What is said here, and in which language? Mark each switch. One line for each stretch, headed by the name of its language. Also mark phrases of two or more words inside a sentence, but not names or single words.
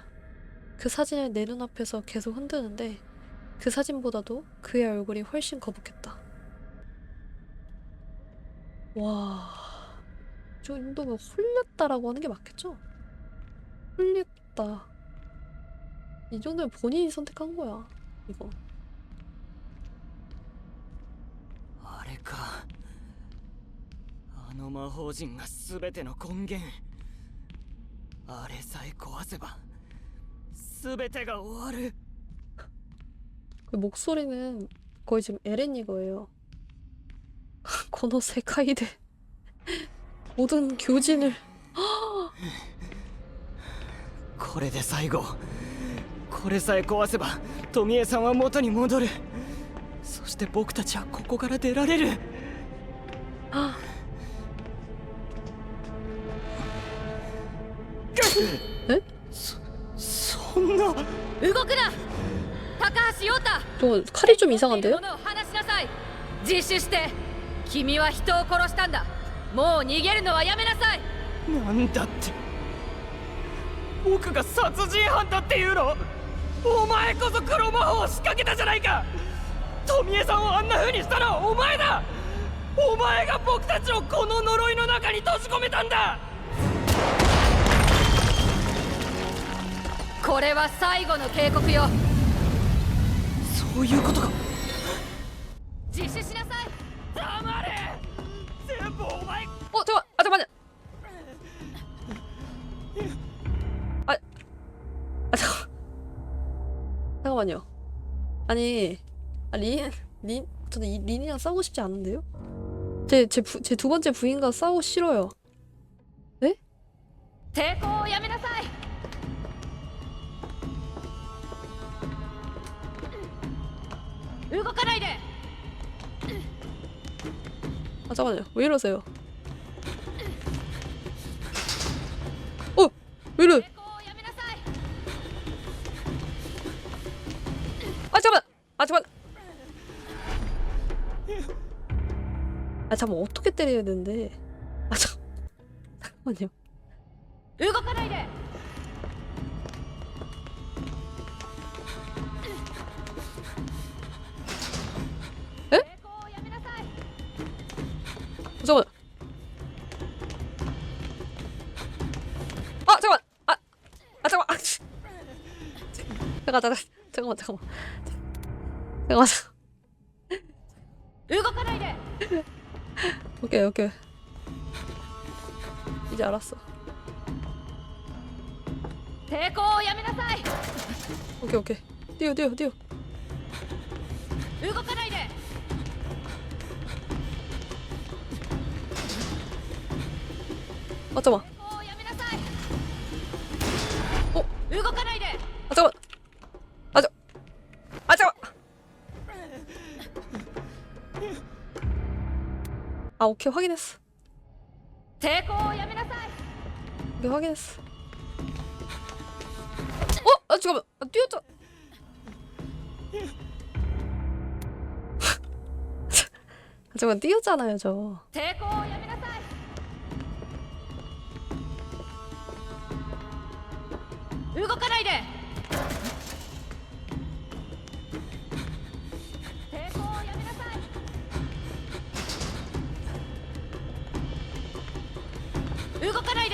Korean: 그 사진을 내 눈앞에서 계속 흔드는데 그 사진보다도 그의 얼굴이 훨씬 거북했다. 와... 이 정도면 홀렸다라고 하는 게 맞겠죠? 홀렸다. 이 정도면 본인이 선택한 거야, 이거.
Japanese: あれか。あの魔法陣が全ての根源。あれさえ壊せば全てが終わる。
Korean: 그 목소리는 거의 지금 에렌 이거예요.
Japanese: この世界で
Korean: 모든 교진을
Japanese: これで最後。これさえ壊せば富江さんは元に戻る。そして僕たちはここから出られる。え？そんな。動くな高橋陽太。
Korean: 저 칼이 좀 이상한데요?
Japanese: 物を話しなさい。自首して。君は人を殺したんだ。もう逃げるのはやめなさい。なんだって。僕が殺人犯だっていうの？お前こそ黒魔法を仕掛けたじゃないか。富江さんをあんな風にしたのはお前だ。お前が僕たちをこの呪いの中に閉じ込めたんだ。これは最後の警告よ。そういうことか。自首しなさい。黙れ。全部お前。
Korean: 잠깐만요. 잠깐만요. 아니, 저는 이 린이랑 싸우고 싶지 않은데요? 제 두 번째 부인과 싸우고 싫어요. 네?
Japanese: 抵抗をやめなさい。動かないで。
Korean: 아 잠깐만요. 왜 이러세요? 어! 왜 이래?
Japanese: 抵抗をやめなさい。
Korean: 아 잠깐만! 아 잠깐만! 아 잠깐만 어떻게 때려야 되는데? 아 잠깐만요.
Japanese: 動かないで。
Korean: 에?
Japanese: 抵抗をやめなさい。
Korean: 잠깐만. 아 잠깐만. 아 잠깐만. 아, 씨. 잠깐만. 잠깐만.
Japanese: 動かないで。
Korean: 오케이. 이제 알았어.
Japanese: 抵抗をやめなさい。
Korean: 오케이. 뛰어.
Japanese: 動かないで。
Korean: 아 잠깐만.
Japanese: 抵抗をやめなさい。
Korean: 어?
Japanese: 動かないで。
Korean: 아 잠깐만. 아 잠깐만. 아 오케이 확인했어.
Japanese: 抵抗をやめなさい。
Korean: 오케이 확인했어. 아 잠깐만. 아, 뛰었잖아. 잠깐만 뛰었잖아요 저.
Japanese: 抵抗をやめなさい。 動かないで。抵抗をやめなさい。動かないで。